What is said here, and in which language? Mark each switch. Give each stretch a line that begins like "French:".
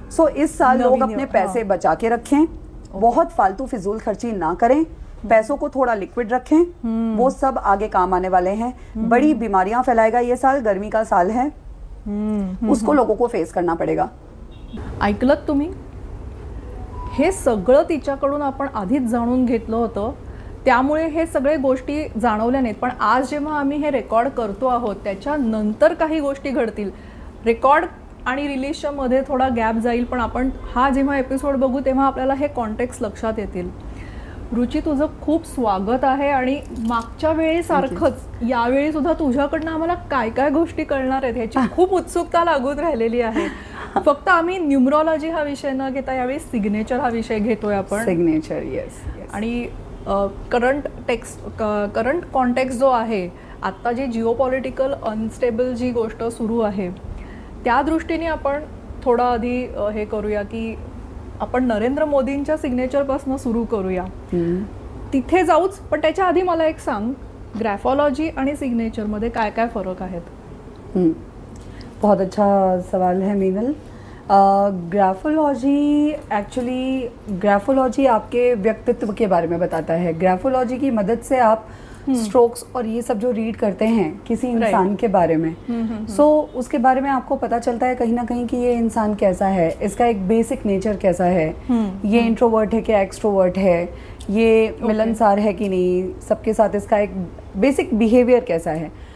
Hindi: सो इस साल लोग अपने पैसे बचा के रखें, बहुत फालतू फिजूल खर्ची ना करें, पैसों को थोड़ा लिक्विड रखें, वो सब आगे काम आने वाले हैं। बड़ी बीमारियां फैलाएगा ये साल, गर्मी का साल है, उसको लोगों को फेस करना पड़ेगा।
Marathi: ऐकलत तुम्ही? हे सगळं तिच्याकडून आपण आधीच जाणून घेतलं होतं, त्यामुळे हे सगळे गोष्टी जाणवल्या नाहीत. पण आज जेव्हा आम्ही हे रेकॉर्ड करतो आहोत त्याच्यानंतर काही गोष्टी घडतील. रेकॉर्ड आणि रिलीजच्या मध्ये थोडा गॅप जाईल, पण आपण हा जेव्हा एपिसोड बघू तेव्हा आपल्याला हे कॉन्टेक्स्ट लक्षात येतील. रुची, तुझं खूप स्वागत आहे. आणि मागच्या वेळेसारखंच यावेळी सुद्धा तुझ्याकडनं आम्हाला काय काय गोष्टी कळणार आहेत ह्याची खूप उत्सुकता लागून राहिलेली आहे. फक्त आम्ही न्यूमरॉलॉजी हा विषय न घेता यावेळी सिग्नेचर हा विषय घेतोय आपण. Signature, yes. आणि करंट कॉन्टेक्स्ट जो आहे आत्ता, जी जिओपॉलिटिकल अनस्टेबल जी गोष्ट सुरू आहे त्या दृष्टीने आपण थोडं आधी हे करूया की आपण नरेंद्र मोदींच्या सिग्नेचरपासून सुरू करूया. तिथे जाऊच, पण त्याच्या आधी मला एक सांग, ग्राफोलॉजी आणि सिग्नेचरमध्ये काय काय फरक आहेत?
Hindi: बहुत अच्छा सवाल है मीनल. ग्राफोलॉजी आपके व्यक्तित्व के बारे में बताता है. ग्राफोलॉजी की मदद से आप स्ट्रोक्स और ये सब जो रीड करते हैं किसी इंसान के बारे में, उसके बारे में आपको पता चलता है कहीं ना कहीं कि ये इंसान कैसा है, इसका एक बेसिक नेचर कैसा है, ये इंट्रोवर्ट है क्या एक्सट्रोवर्ट है, ये मिलनसार है कि नहीं, सबके साथ इसका एक बेसिक बिहेवियर कैसा है.